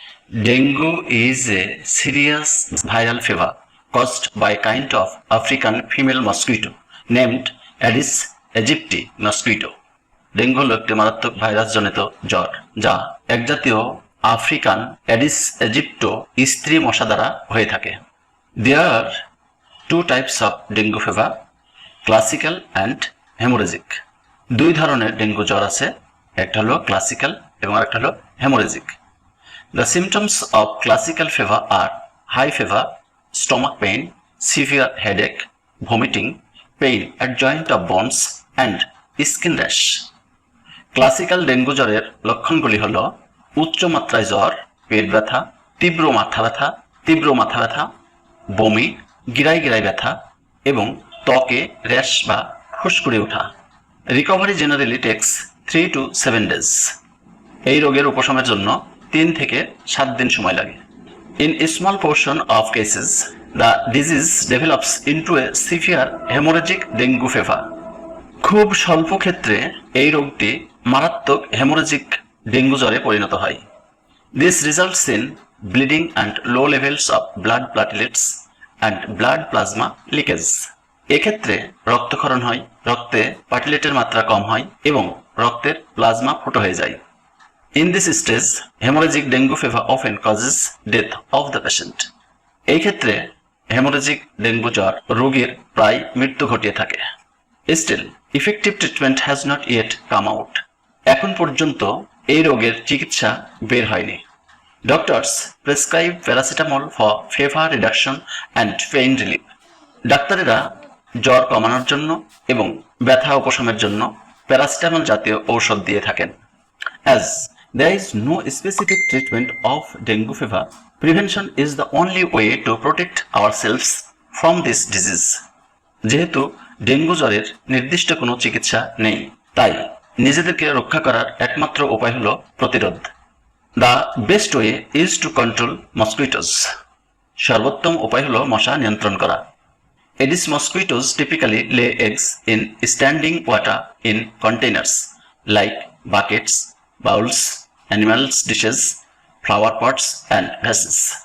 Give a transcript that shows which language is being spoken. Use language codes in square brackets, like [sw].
[en] Dengue is a serious viral fever caused by a kind of African female mosquito named Aedes aegypti mosquito. [bn] Dengue হল একটি মারাত্মক virus জনিত জ্বর যা এক জাতীয় আফ্রিকান অ্যাডিস এজিপ্টো স্ত্রী মশা দ্বারা হয়ে থাকে। [en] There are two types of dengue fever, classical and hemorrhagic. [bn] দুই ধরনের ডেঙ্গু জ্বর আছে, একটা হলো ক্লাসিক্যাল এবং আরেকটা হলো haemorrhagic. [en] The symptoms of classical fever are high fever, stomach pain, severe headache, vomiting, pain at joint of bones and skin rash. [bn] Classical dengue জ্বরের লক্ষণগুলি হল উচ্চ মাত্রায় জ্বর, পেট ব্যথা, তীব্র মাথা ব্যথা, বমি, গিরায় ব্যথা এবং ত্বকে র্যাশ বা ফুসকুড়ি ওঠা। [en] Recovery generally takes 3 to 7 days. [bn] এই রোগের উপশমের জন্য 3 থেকে 7 দিন সময় লাগে। [en] In a small portion of cases, the disease develops into a severe hemorrhagic dengue fever. [bn] খুব স্বল্প ক্ষেত্রে এই রোগটি মারাত্মক হেমোরেজিক ডেঙ্গু জ্বরে পরিণত হয়। [en] This results in bleeding and low levels of blood platelets and blood plasma leakage. [bn] এক্ষেত্রে রক্তক্ষরণ হয়, রক্তে প্লাটেলেটের মাত্রা কম হয় এবং রক্তের প্লাজমা ফুটো হয়ে যায়। [en] In this stage, hemorrhagic dengue fever often causes death of the patient. [bn] এই ক্ষেত্রে হেমোরেজিক ডেঙ্গু জ্বর রোগীর প্রায় মৃত্যু ঘটিয়ে থাকে। [en] Still, effective treatment has not yet come out. [bn] এখন পর্যন্ত এই রোগের চিকিৎসা বের হয়নি। [en] Doctors prescribe paracetamol for fever reduction and pain relief. [bn] ডাক্তারেরা জ্বর কমানোর জন্য এবং ব্যথা উপশমের জন্য প্যারাসিটামল জাতীয় ঔষধ দিয়ে থাকেন। [en] As there is no specific treatment of dengue fever, prevention is the only way to protect ourselves from this disease. [bn] যেহেতু ডেঙ্গু জ্বরের নির্দিষ্ট কোনো চিকিৎসা নেই, তাই নিজেদেরকে রক্ষা করার একমাত্র উপায় হলো প্রতিরোধ। [en] The best way is to control mosquitoes. [bn] সর্বোত্তম উপায় হলো মশা নিয়ন্ত্রণ করা। [en] Aedes mosquitoes typically lay eggs in standing water in containers like buckets, bowls, animals' dishes, flower pots and vases.